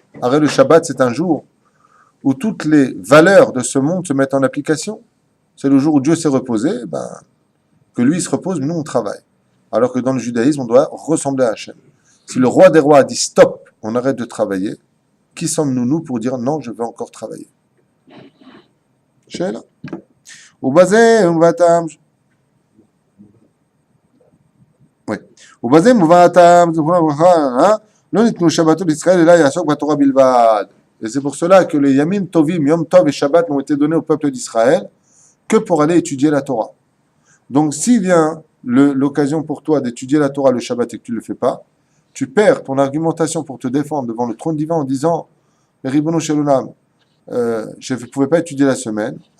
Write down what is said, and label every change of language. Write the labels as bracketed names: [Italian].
[French] Arrêter le Shabbat, c'est un jour où toutes les valeurs de ce monde se mettent en application. C'est le jour où Dieu s'est reposé, que lui se repose, mais nous on travaille. Alors que dans le judaïsme, on doit ressembler à Hachem. Si le roi des rois a dit stop, on arrête de travailler, qui sommes-nous, nous, pour dire non, je veux encore travailler? Sheila. [Hebrew] ובזה מובאתם, ובזה מובאתם, לא ניתנו שבתות בישראל אלא יעסוק בתורה בלבד. [French] Et c'est pour cela que les Yamim Tovim, Yom Tov et Shabbat n'ont été donnés au peuple d'Israël que pour aller étudier la Torah. Donc s'il vient l'occasion pour toi d'étudier la Torah le Shabbat et que tu ne le fais pas, tu perds ton argumentation pour te défendre devant le trône divin en disant Ribono Shel Olam, je ne pouvais pas étudier la semaine.